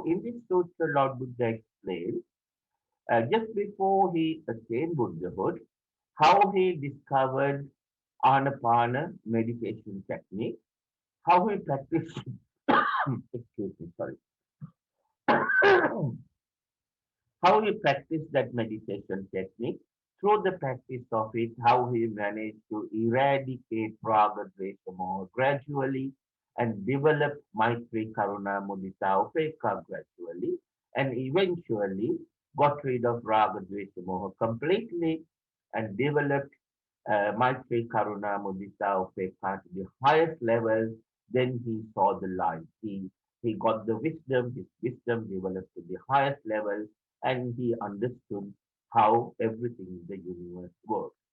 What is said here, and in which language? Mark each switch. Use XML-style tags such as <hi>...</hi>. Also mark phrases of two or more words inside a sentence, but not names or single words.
<en>In this sutra, Lord Buddha explains, just before he attained Buddhahood, how he discovered Anapana meditation technique, how he practiced, excuse me, sorry, how he practiced that meditation technique. Through the practice of it, how he managed to eradicate</en> <sa>raga, dvesha, moha</sa> <en>gradually and develop</en> <sa>maitri, karuna, mudita, upekha</sa> <en>gradually, and eventually got rid of</en> <sa>raga, dvesha, moha</sa> <en>completely and developed</en> <sa>Maitri, Karuna, Mudita, Upekha</sa> <en>to the highest level, then he saw the light. He got the wisdom, his wisdom developed to the highest level, and he understood how everything in the universe works.</en>